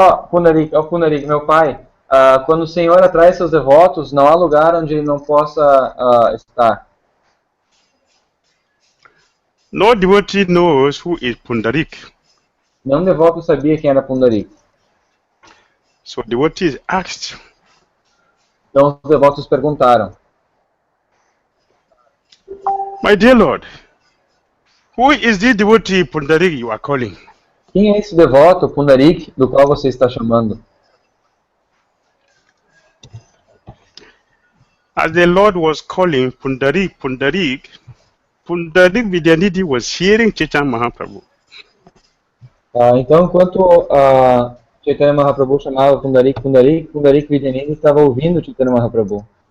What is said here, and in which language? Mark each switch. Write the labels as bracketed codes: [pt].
[pt] Pundarik, meu pai, quando o Senhor atrai seus devotos, não há lugar onde ele não possa estar. [en] No devotee knows who is Pundarik. [pt] Nenhum devoto sabia quem era Pundarik. [en] So devotees asked, [pt] então os devotos perguntaram, [en] My dear Lord, who is this devotee Pundarik you are calling? [pt] Quem é esse devoto, Pundarik, do qual você está chamando? [en] As the Lord was calling Pundarik, Pundarik, Pundarik Vidyanidhi was hearing Chaitanya Mahaprabhu. [pt] Então, enquanto Chaitanya Mahaprabhu chamava Pundarik, Pundarik, Pundarik Vidyanidhi estava ouvindo Chaitanya Mahaprabhu.